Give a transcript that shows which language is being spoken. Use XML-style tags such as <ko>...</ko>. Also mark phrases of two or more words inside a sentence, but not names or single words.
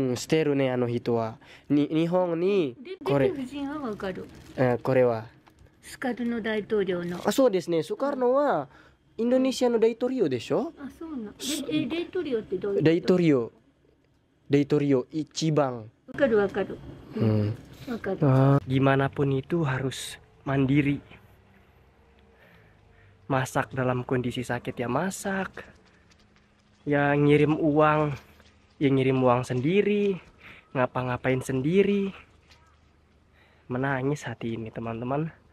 <ja>してるね、あの人は。日本にこれ、出てる人はわかる。これは。スカルノ大統領の。あ、そうですね。ソカルノはインドネシアの大統領でしょ。あ、そうな。大統領ってどういうこと？大統領一番。わかるわかる。わかる。</ja> <id>Gimana pun itu harus mandiri. Masak dalam kondisi sakit ya masak. Ya ngirim uang sendiri. Ngapa-ngapain sendiri. Menangis hati ini teman-teman.</id>